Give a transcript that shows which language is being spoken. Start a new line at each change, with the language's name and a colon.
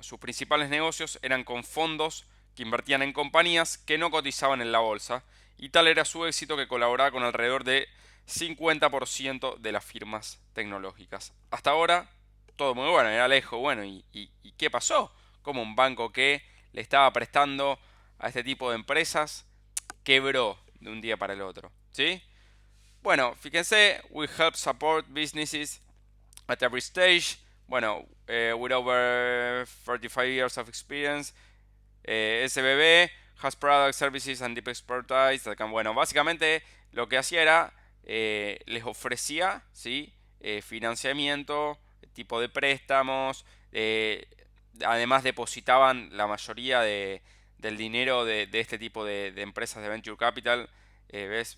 Spanish: Sus principales negocios eran con fondos que invertían en compañías que no cotizaban en la bolsa, y tal era su éxito que colaboraba con alrededor de 50% de las firmas tecnológicas. Hasta ahora, todo muy bueno, era lejos. Bueno, ¿y qué pasó? Como un banco que le estaba prestando a este tipo de empresas quebró de un día para el otro, ¿sí? Bueno, fíjense,
English: we help support businesses at every stage.
Spanish: Bueno,
English: with over 35 years of experience, SBB has product services and deep expertise.
Spanish: Bueno, básicamente lo que hacía era, les ofrecía, ¿sí? Financiamiento, tipo de préstamos, además depositaban la mayoría del dinero de este tipo de empresas de venture capital. ¿Ves?